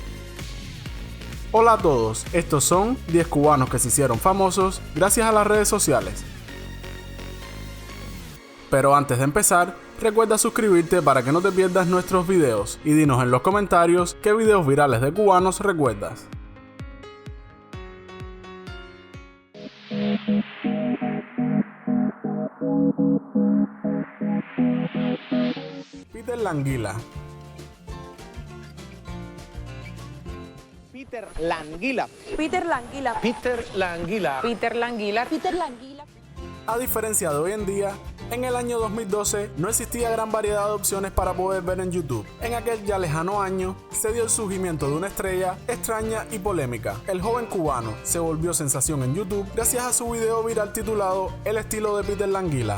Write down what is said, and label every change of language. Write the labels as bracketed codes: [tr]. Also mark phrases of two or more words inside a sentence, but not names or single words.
[es] Hola a todos, estos son 10 cubanos que se hicieron famosos gracias a las redes sociales. Pero antes de empezar, recuerda suscribirte para que no te pierdas nuestros videos y dinos en los comentarios qué videos virales de cubanos recuerdas. Peter Languila. Peter Languila. Peter Languila. Peter Languila. Peter Languila. Peter Languila. A diferencia de hoy en día, en el año 2012 no existía gran variedad de opciones para poder ver en YouTube. En aquel ya lejano año se dio el surgimiento de una estrella extraña y polémica. El joven cubano se volvió sensación en YouTube gracias a su video viral titulado El estilo de Peter Languila.